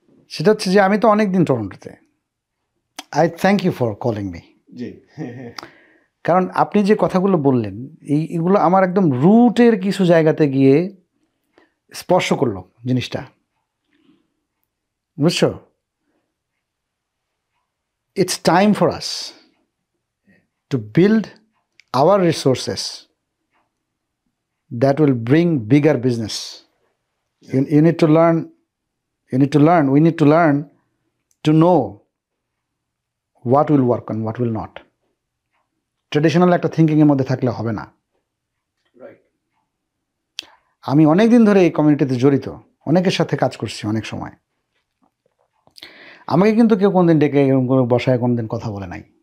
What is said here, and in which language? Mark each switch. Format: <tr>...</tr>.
<bn>সেটা হচ্ছে যে আমি তো অনেকদিন টরন্টোতে।</bn> <en>I thank you for calling me.</en> <bn>জি। কারণ আপনি যে কথাগুলো বললেন, এইগুলো আমার একদম রুটের কিছু জায়গাতে গিয়ে স্পর্শ করলো জিনিসটা, বুঝছো?</bn> <en>It's time for us to build our resources that will bring bigger business. You need to learn, we need to learn to know what will work and what will not.</en> <bn>Traditional একটা থিঙ্কিংয়ের মধ্যে থাকলে হবে না। আমি অনেক দিন ধরে এই কমিউনিটিতে জড়িত, অনেকের সাথে কাজ করছি অনেক সময়। আমাকে কিন্তু কেউ কোনদিন ডেকে এরকম করে বসায় কোনদিন কথা বলে নাই।</bn>